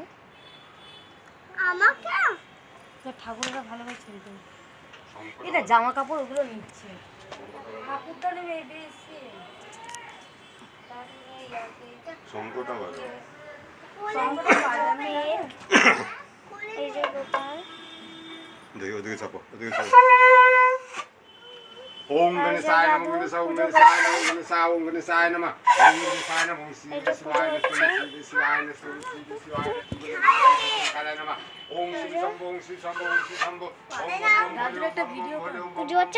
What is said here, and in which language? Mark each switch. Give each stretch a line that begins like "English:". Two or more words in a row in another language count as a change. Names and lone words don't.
Bangla: আমাকে ঠাকুররা ভালোবাসে, এটা জামা কাপড় ওগুলো নিচ্ছে, ঠাকুরটা নেবে বেশি সংকটা ভালো। এই যে গোপাল, দেখি ওদিকে চাপো, ওদিকে চাপো।
Sanskrit: ওম গণেশায় নমঃ, ওম গণেশায় নমঃ, ওম গণেশায়, ওম গণেশায় নমঃ, ওম গণেশায় নমঃ, ওম শ্রী শিবায় নমঃ, শ্রী শিবায় নমঃ, শ্রী শিবায় নমঃ, ওম শ্রী শম্ভু, ওম শ্রী শম্ভু, ওম শ্রী শম্ভু, ওম
Bangla: দাদুর একটা ভিডিও পুজো হচ্ছে।